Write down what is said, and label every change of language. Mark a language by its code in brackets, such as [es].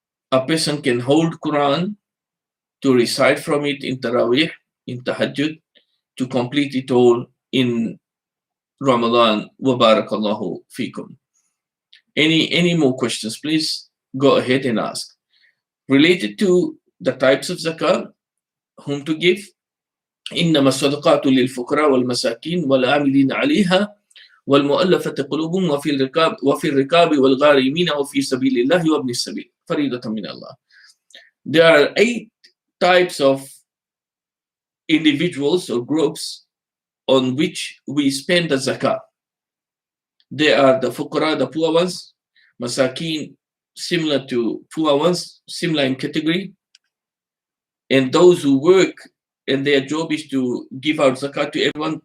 [en] A person can hold Quran to recite from it in Tarawih, in Tahajjud, to complete it all in Ramadan. [ar] Wa barakallahu fikum. [en] Any more questions, please go ahead and ask. Related to the types of zakah, whom to give. [ar] إنما الصدقات للفقراء والمساكين والعاملين عليها والمؤلفة قلوبهم وفي الركاب والغارمين وفي سبيل الله وابن السبيل فريضة من الله. [en] There are 8 types of individuals or groups on which we spend the zakah. They are the fuqara, the poor ones, masakin, similar to poor ones, similar in category, and those who work and their job is to give out zakat to everyone.